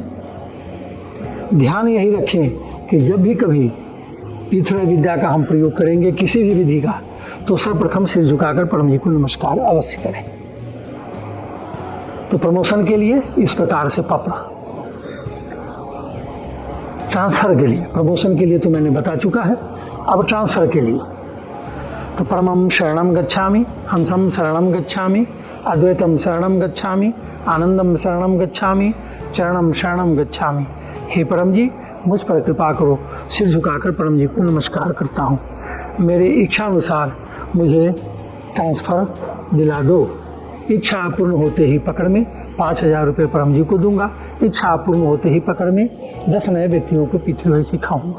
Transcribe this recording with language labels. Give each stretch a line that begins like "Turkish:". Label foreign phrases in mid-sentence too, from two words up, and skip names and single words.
Hindi: ध्यान यही रखें कि जब भी कभी पितृवाई विद्या का हम प्रयोग करेंगे, किसी भी विधि का, तो सर्वप्रथम सिर झुकाकर परम जी को नमस्कार अवश्य करें। तो प्रमोशन के लिए इस प्रकार से पत्र, ट्रांसफ़र के लिए, प्रमोशन के लिए तो मैंने बता चुका है। अब ट्रांसफ़र के लिए तो
Sanskrit: परमं शरणं गच्छामि, हंसं शरणं गच्छामि, अद्वैतम शरणं गच्छामि, आनंदम शरणं गच्छामि, चरणं शरणं गच्छामि।
Hindi: हे परम जी, मुझ पर कृपा करो। सिर झुकाकर परम जी को नमस्कार करता हूँ। मेरे इच्छा अनुसार मुझे ट्रांसफ़र दिला दो। इच्छा पूर्ण होते ही पकड़ में 5,000 रुपये परम जी को दूंगा। इच्छा पूर्ण होते ही पकड़ में 10 नए व्यक्तियों को पितृवाई सिखाऊंगा।